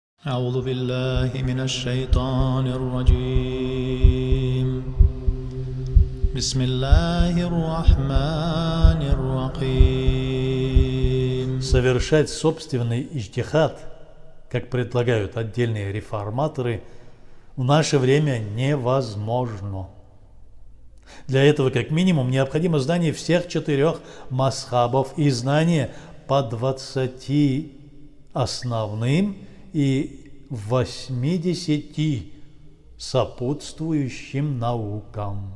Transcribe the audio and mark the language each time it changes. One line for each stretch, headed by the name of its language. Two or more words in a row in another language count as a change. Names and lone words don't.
Arabic: أعوذ بالله من الشيطان الرجيم بسم الله الرحمن الرحيم.
Russian: Совершать собственный иджтихад, как предлагают отдельные реформаторы, в наше время невозможно. Для этого, как минимум, необходимо знание всех 4 мазхабов и знание по 20 основным и 80 сопутствующим наукам.